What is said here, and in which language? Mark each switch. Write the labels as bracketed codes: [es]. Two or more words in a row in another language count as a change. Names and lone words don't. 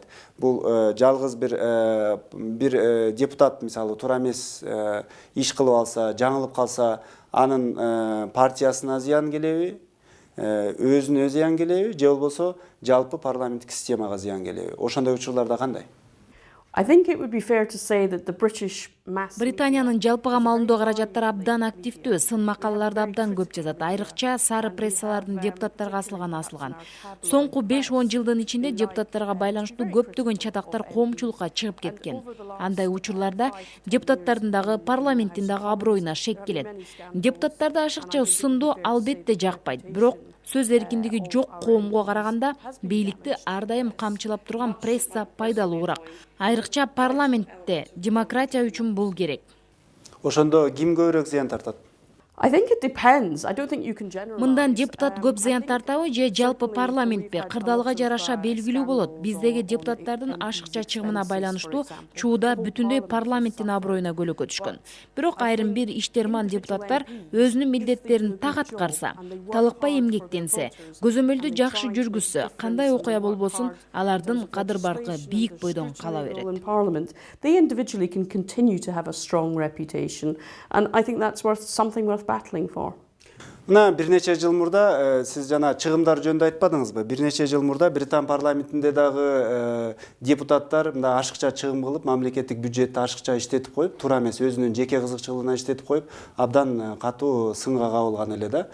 [ky] Бул жалгыз бир депутат мисалы туура эмес иш кылып алса, жаңылып калса, анын партиясына зыян келеби, өзүнө зыян келеби, же болбосо жалпы парламенттик системага зыян келеби? Ошондой учурларда кандай? [en] I think it would be fair to say that the British mass [ky] Британиянын жалпыга малымдоо каражаттары абдан активдүү, сын макалаларды абдан көп жазат. Айрыкча сары прессалардын депутаттарга асылган. Соңку 5-10 жылдын ичинде депутаттарга байланыштуу көптөгөн чатактар коомчулукка чыгып кеткен. Андай учурларда депутаттардын дагы парламенттин дагы аброюна шек келет. Депутаттарды ашыкча сындоо албетте жакпайт, бирок сөз эркиндиги жок коомго караганда бийликти ар дайым камчылап турган пресса пайдалуураак. Айрыкча парламентте демократия үчүн бул керек. Ошондо ким көбүрөөк зыян тартат? [en] I think it depends. I don't think you can generalize. [ky] Мындан депутат көп зыян тартабы же жалпы парламентпи? Кырдаалга жараша белгилүү болот. Биздеги депутаттардын ашыкча чыгымына байланыштуу чууда бүтүндөй парламенттин аброюна көлөкө түшкөн. Бирок айрым бир иштерман депутаттар өзүнүн милдеттерин так аткарса, талыкпай эмгектенсе, көзөмөлдү жакшы жүргүзсө, кандай окуя болбосун, алардын кадыр баркы бийик бойдон кала берет. [en] In Parliament, they individually can continue to have a strong reputation, and I think that's something worth battling for. [ky] Мына бир нече жыл мурда сиз жана чыгымдар жөнүндө айтпадыңызбы? Бир нече жыл мурда Британ парламентинде дагы депутаттар мындай ашыкча чыгым кылып, мамлекеттик бюджетти ашыкча иштетип коюп, туура эмес өзүнүн жеке кызыкчылыгына иштетип коюп, абдан катуу сынга кабылган эле да.